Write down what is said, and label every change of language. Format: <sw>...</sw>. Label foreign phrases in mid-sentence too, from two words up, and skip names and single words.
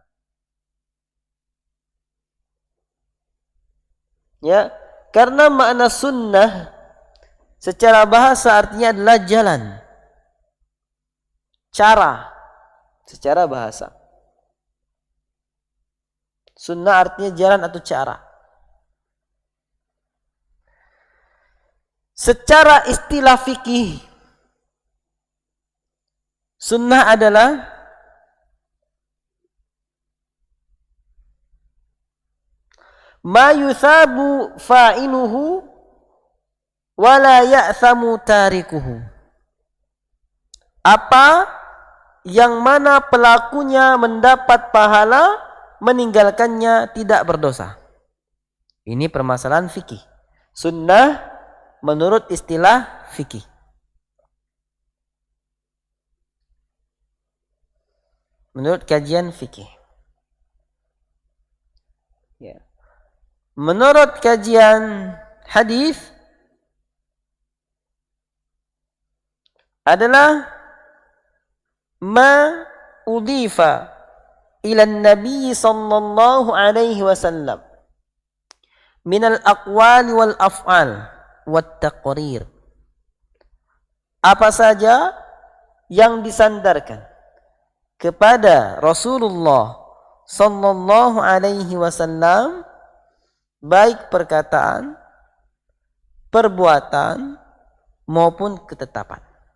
<id>Ya, karena makna sunnah secara bahasa artinya adalah jalan, cara, secara bahasa. Sunnah artinya jalan atau cara. Secara istilah fikih, sunnah adalah</id> <ar>ما يثاب فاعله ولا يأثم تاركه.</ar> <id>Apa yang mana pelakunya mendapat pahala, meninggalkannya tidak berdosa. Ini permasalahan fikih. Sunnah menurut istilah fikih. Menurut kajian fikih. Ya. Menurut kajian hadis adalah</id> <ar>ما أضيف إلى النبي صلى الله عليه وسلم من الأقوال والأفعال والتقرير.</ar> <id>Apa saja yang disandarkan kepada Rasulullah</id> <ar>صلى الله عليه وسلم,</ar> <id>baik perkataan, perbuatan maupun ketetapan.</id>